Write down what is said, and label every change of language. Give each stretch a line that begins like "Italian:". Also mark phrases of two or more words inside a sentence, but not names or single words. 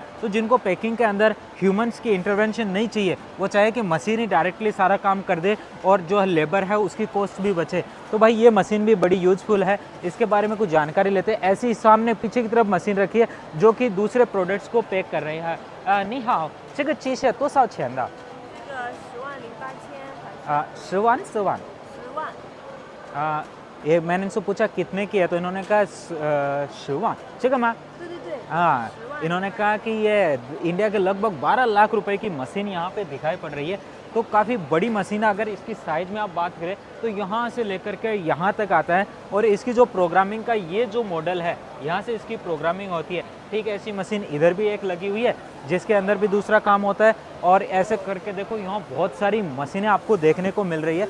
Hindi: तो जिनको पैकिंग के अंदर ह्यूमंस की इंटरवेंशन नहीं चाहिए, वो चाहे कि मशीन ही डायरेक्टली सारा काम कर दे और जो लेबर है उसकी कॉस्ट भी बचे, तो भाई ये मशीन भी बड़ी यूज़फुल है। इसके बारे में कुछ जानकारी लेते हैं। ऐसी सामने पीछे की तरफ मशीन रखी है जो कि दूसरे प्रोडक्ट्स को पैक कर रही है।
Chinese: 你好，这个机械多少钱的？这个10万08千， 10万10万 10万。
Hindi: ये मैंने इनसे पूछा कितने की है तो इन्होंने कहा
Chinese: 10 万这个吗？对对对，
Hindi: हाँ,
Chinese: 10万
Hindi: इन्होंने कहा कि ये इंडिया के लगभग 12 लाख रुपए की मशीन यहाँ पे दिखाई पड़ रही है। तो काफ़ी बड़ी मशीन है। अगर इसकी साइज़ में आप बात करें तो यहाँ से लेकर के यहाँ तक आता है और इसकी जो प्रोग्रामिंग का ये जो मॉडल है यहाँ से इसकी प्रोग्रामिंग होती है। ठीक है, ऐसी मशीन इधर भी एक लगी हुई है जिसके अंदर भी दूसरा काम होता है और ऐसे करके देखो यहाँ बहुत सारी मशीनें आपको देखने को मिल रही है।